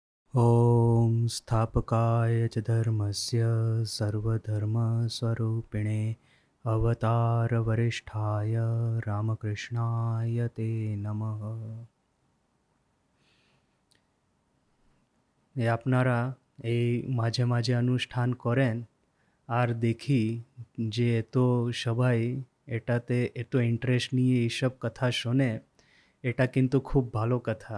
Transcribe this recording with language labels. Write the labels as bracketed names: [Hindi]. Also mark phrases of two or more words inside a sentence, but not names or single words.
[Sanskrit] ॐ स्थापकाय च धर्मस्य सर्वधर्मस्वरूपिणे अवतारवरिष्ठाय रामकृष्णाय ते नमः। [Bangla] আপনারা এই মাঝে মাঝে অনুষ্ঠান করেন আর দেখি যে এত সবাই এটাতে এত ইন্টারেস্ট নিয়ে এইসব কথা শোনে, এটা কিন্তু খুব ভালো কথা।